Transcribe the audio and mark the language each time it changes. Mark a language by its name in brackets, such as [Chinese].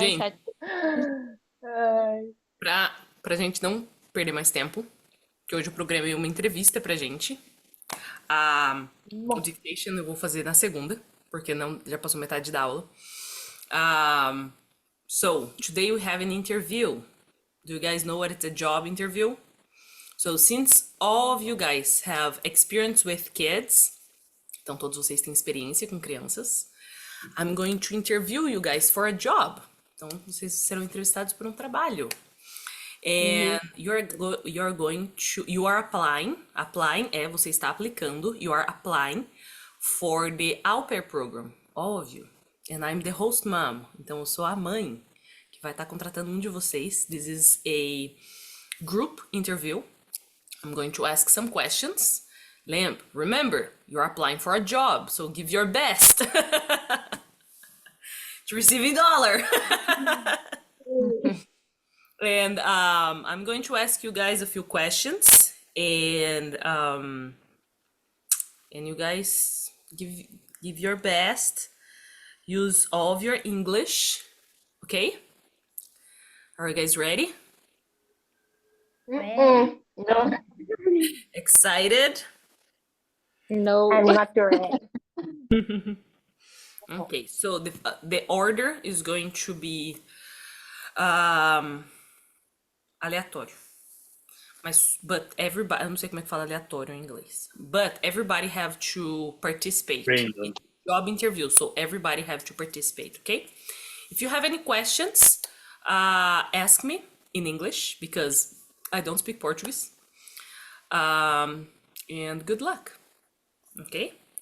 [Portuguese] Gente, pra gente não perder mais tempo, que hoje eu programei uma entrevista pra gente. O dictation eu vou fazer na segunda, porque já passou metade da aula. [English] So, today we have an interview. Do you guys know what it's a job interview? So since all of you guys have experience with kids, [Portuguese] então todos vocês têm experiência com crianças, [English] I'm going to interview you guys for a job. [Portuguese] Então vocês serão entrevistados por um trabalho. [English] And you're going to, you are applying [Portuguese] é você está aplicando, [English] you are applying for the au pair program, all of you. And I'm the host mom, [Portuguese] então eu sou a mãe que vai estar contratando um de vocês. [English] This is a group interview. I'm going to ask some questions. Lamp, remember, you're applying for a job, so give your best to receive $1. And I'm going to ask you guys a few questions, and you guys give your best. Use all of your English, okay? Are you guys ready? No, Excited? No. I'm not ready. Okay, so the order is going to be aleatório. But everybody, [Portuguese] eu não sei como é que fala aleatório em inglês. [English] But everybody have to participate Random. in job interview, so everybody have to participate, okay? If you have any questions, ask me in English because I don't speak Portuguese. And good luck, okay?